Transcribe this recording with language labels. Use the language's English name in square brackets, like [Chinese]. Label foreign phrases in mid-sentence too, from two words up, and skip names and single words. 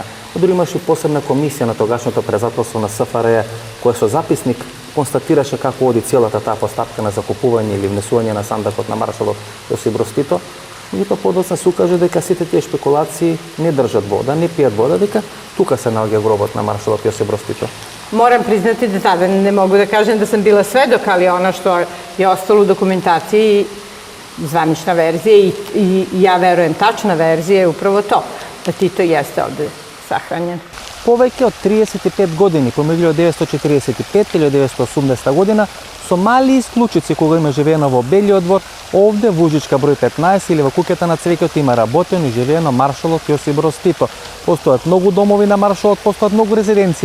[Macedonian] Дори имаше посебна комисија на тогашното председателство на СФР која со записник констатираше како оди целата таа постапка на закупување или внесување на сандакот на маршалот Јосип Брз Тито. Меѓутоа подоцна се укаже дека сите тие шпекулации не држат вода, не пијат вода, дека тука се наоѓа гробот на маршалот Јосип Брз Тито. [Serbian] Moram priznati da tada ne mogu da kažem da sam bila svedok, ali ono što je ostalo u dokumentaciji, zvanična verzija i ja verujem tačna verzija je upravo to, da Tito jeste ovde sahranjen. [Macedonian] Повеќе од 35 години, помеѓу 1945 и 1980 година, со мали исклучици кога има живеено во Белиот двор, овде во Ужичка број 15 или во куќата на цвеќето има работено и живеено маршалот Јосип Брз Тито. Постојат многу домови на маршалот, постојат многу резиденции.